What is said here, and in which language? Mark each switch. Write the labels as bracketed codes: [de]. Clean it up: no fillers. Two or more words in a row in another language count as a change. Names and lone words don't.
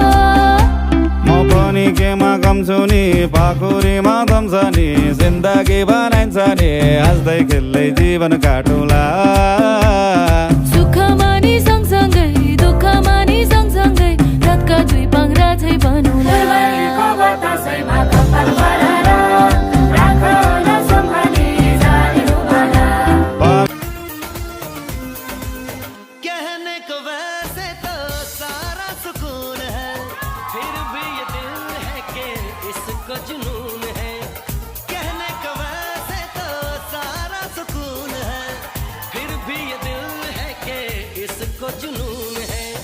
[ne] केमा कम छु नि पाखुरीमा दम छ नि जिन्दगी बनाइन्छ नि हाँस्दै खेल्दै जीवन काटुला सुखमा नि सँगसँगै दुःखमा नि सँगसँगै रातका दुई पाङ्ग्रा झै बनौला [hi] कहने को वैसे तो सारा सुकून है फिर भी ये दिल है कि इसको जुनून है कहने को वैसे तो सारा सुकून है फिर भी ये दिल है कि इसको जुनून है